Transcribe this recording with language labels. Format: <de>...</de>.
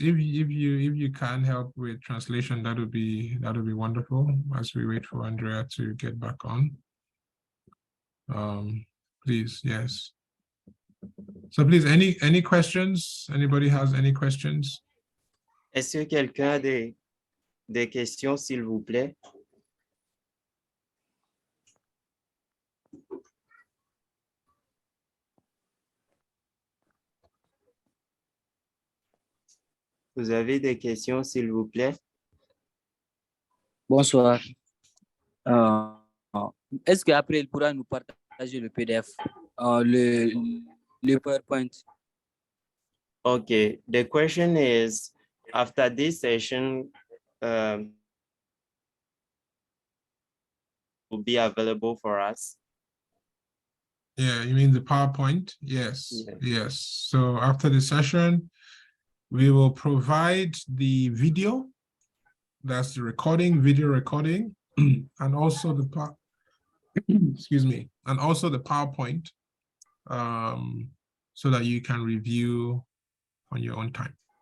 <en>If you can help with translation, that would be wonderful. As we wait for Andrea to get back on. Please, yes. So please, any questions? Anybody has any questions?</en> <fr>Est-ce que quelqu'un a des questions, s'il vous plaît? Vous avez des questions, s'il vous plaît? Bonsoir. Est-ce qu'après, il pourra nous partager le PDF, le PowerPoint?</fr> <en>Okay, the question is, after this session, will be available for us. Yeah, you mean the PowerPoint? Yes, yes. So after the session, we will provide the video, that's the recording, video recording, and also the excuse me, and also the PowerPoint, so that you can review on your own time.</en>